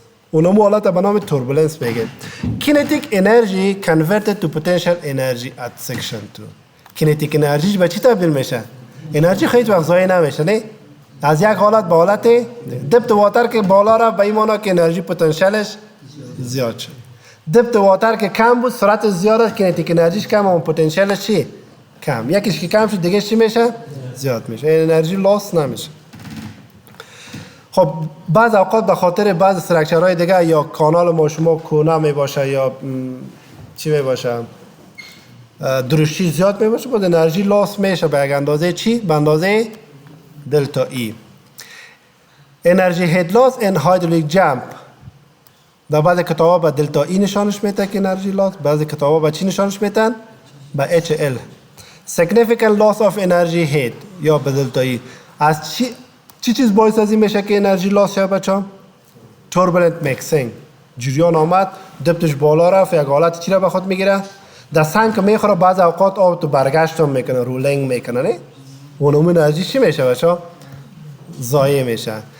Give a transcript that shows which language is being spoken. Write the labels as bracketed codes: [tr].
[fa] اونم حالت به نام توربولنس میگه. [en] Kinetic energy converted to potential energy at section 2. [fa] کینتیک انرژی به چی تبدیل میشه؟ انرژی خیلی وقت ضایع نمیشه نه؟ از یک حالت به حالت دپت واتر که بالا رفت به این معنی که انرژی پتانسیلش زیاد شد. دپت واتر که کم بود سرعت زیاد است کینتیک انرژیش کم اما پتانسیلش چی؟ کم. یکیش که کم شد دیگه چی میشه؟ زیاد میشه. این انرژی لاس نمیشه. خب بعض اوقات به خاطر بعض استراکچرهای دیگه یا کانال ما شما کونه می باشه یا چی می باشه درشتی زیاد می باشه باز انرژی لاس میشه به یک اندازه چی؟ به اندازه دلتا ای. انرژی هید لاس ان هایدرولیک جمپ در بعضی کتابا به دلتا ای نشانش میده که انرژی لاس، بعضی کتابا به چی نشانش میدن؟ به اچ ال. [en] significant loss of energy head [fa] یا به دلتا ای. از چی چیز باعث از این میشه که انرژی لاس شه بچا؟ توربولنت میکسینگ. جریان آمد دپتش بالا رفت یک حالت چی را به خود میگیره؟ در سنگ که میخوره بعض اوقات آب تو برگشت هم میکنه رولینگ میکنه نه؟ اونم انرژی چی میشه بچا؟ ضایع میشه.